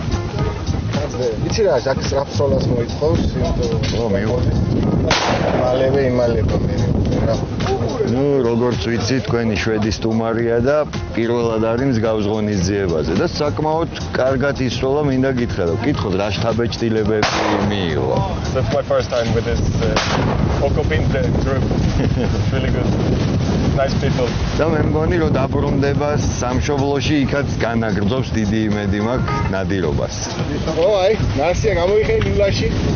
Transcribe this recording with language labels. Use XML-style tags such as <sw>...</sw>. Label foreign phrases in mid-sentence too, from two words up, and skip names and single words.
<ka>იცი რა, აქ სტრაფსოლას მოითხოვს, ხო, მივხვდი. მალევე იმალება მე რა. ნუ როგორც ვიცი, თქვენი შვედი სტუმარია და პირველად არის მსგავს ღონისძიებაზე და საკმაოდ კარგად ისროლა, მინდა გითხრა, რომ კითხოთ რა შთაბეჭდილებები მიიღო.</ka> <en>That's my first time with this Okopinte group. It's really good. Nice people.</en> <ka>და მე მგონი რომ დაბრუნდება სამშობლოში, იქაც განაგრძობს დიდი იმედი მაქვს ნადირობას. ხო, აი, ნასია გამოიხე ლივლაში.</ka>